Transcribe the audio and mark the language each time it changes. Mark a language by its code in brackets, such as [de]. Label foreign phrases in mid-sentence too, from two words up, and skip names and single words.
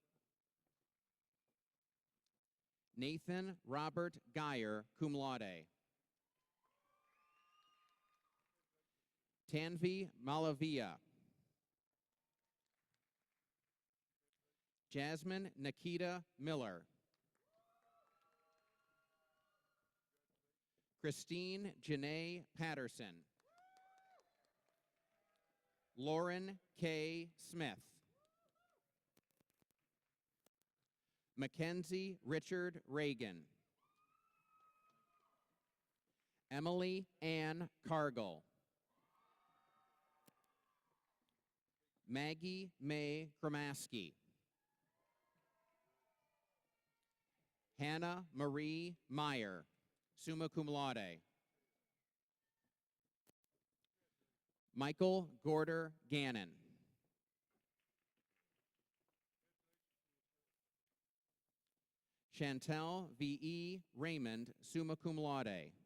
[en] Nathan Robert Geyer, [la] cum laude. [en] Tanvi Malavia. Jasmine Nikita Miller. Christine Janae Patterson. Lauren K. Smith. Mackenzie Richard Reagan. Emily Ann Cargill. Maggie Mae Gramaski. Hannah Marie Meyer, [la] summa cum laude. [en] Michael Gorder Gannon. Chantel V.E. Raymond, [la] summa cum laude.